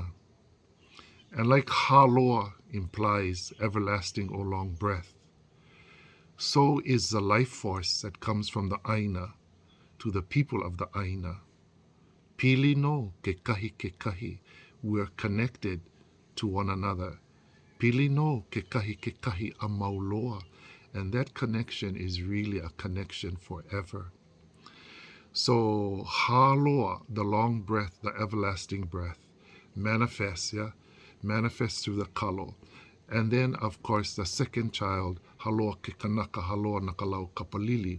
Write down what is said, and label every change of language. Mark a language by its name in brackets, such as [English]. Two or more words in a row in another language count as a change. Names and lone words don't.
[English] And like Haloa implies everlasting or long breath, so is the life force that comes from the Aina to the people of the Aina. [Hawaiian] Pili no ke kahi, [English] we are connected to one another. [Hawaiian] Pili no ke kahi a mauloa. [English] And that connection is really a connection forever. So Haloa, the long breath, the everlasting breath, manifests through the kalo. And then, of course, the second child, Haloa Kekanaka, Haloa Nakalau Kapalili.